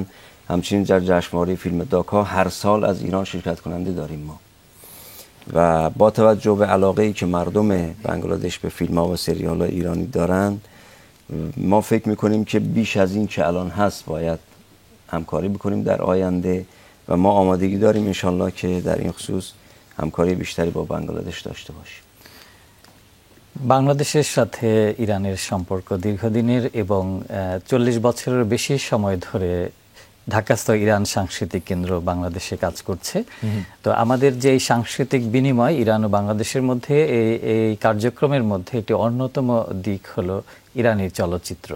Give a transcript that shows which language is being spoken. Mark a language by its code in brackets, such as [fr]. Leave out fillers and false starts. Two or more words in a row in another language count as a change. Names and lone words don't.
[fa] همچنین در جشنواره فیلم داکا هر سال از ایران شرکت کننده داریم ما، و با توجه به علاقه‌ای که مردم بنگلادش به فیلم‌ها و سریال‌های ایرانی دارند، ما فکر می‌کنیم که بیش از این که الان هست باید همکاری بکنیم در آینده، و ما آمادگی داریم انشالله که در این خصوص همکاری بیشتری با বাংলাদেশ داشته باشیم. [bn] বাংলাদেশের সাথে ইরানের সম্পর্ক দীর্ঘদিনের এবং 40 বছরের বেশি সময় ধরে ঢাকাস্থ ইরান সাংস্কৃতিক কেন্দ্র বাংলাদেশে কাজ করছে। তো আমাদের যে এই সাংস্কৃতিক বিনিময় ইরান ও বাংলাদেশের মধ্যে, এই কার্যক্রমের মধ্যে একটি অন্যতম দিক হলো ইরানি চলচ্চিত্র।